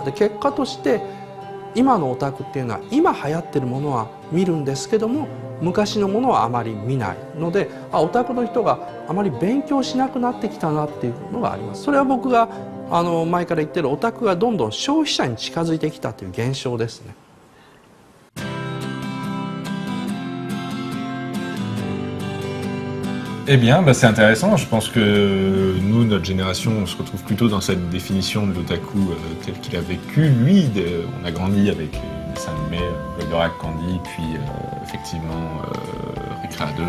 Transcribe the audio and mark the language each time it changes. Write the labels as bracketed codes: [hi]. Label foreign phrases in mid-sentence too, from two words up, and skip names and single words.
[ja] で結果として今のオタクっていうのは今流行ってるものは見るんですけども、昔のものはあまり見ないので、オタクの人があまり勉強しなくなってきたなっていうのがあります。それは僕が前から言ってるオタクがどんどん消費者に近づいてきたという現象ですね。 [fr] Eh bien, c'est intéressant. Je pense que nous, notre génération, on se retrouve plutôt dans cette définition de l'otaku tel qu'il a vécu. Lui, on a grandi avec les dessins animés, Goldorak, Candy, puis effectivement Éclat 2,